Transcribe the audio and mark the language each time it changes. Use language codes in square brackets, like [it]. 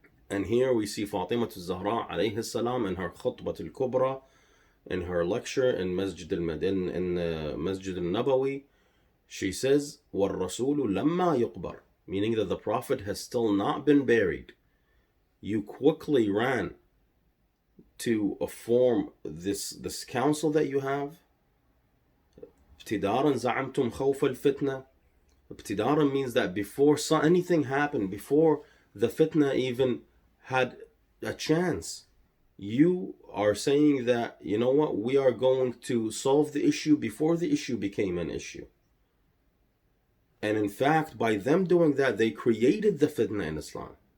[en] And here we see Fatima al-Zahra alayhi salam in her khutbah al-kubra, in her lecture in Masjid al-Nabawi, she says, [ar] وَالرَّسُولُ لَمَّا يُقْبَرْ, [en] meaning that the Prophet has still not been buried. You quickly ran to form this council that you have. [ar] ابتدارا زعمتم خوف الفتنة. [en] ابتدارا means that before anything happened, before the fitna even had a chance, you are saying that, you know what, we are going to solve the issue before the issue became an issue. And in fact, by them doing that, they created the fitna in Islam.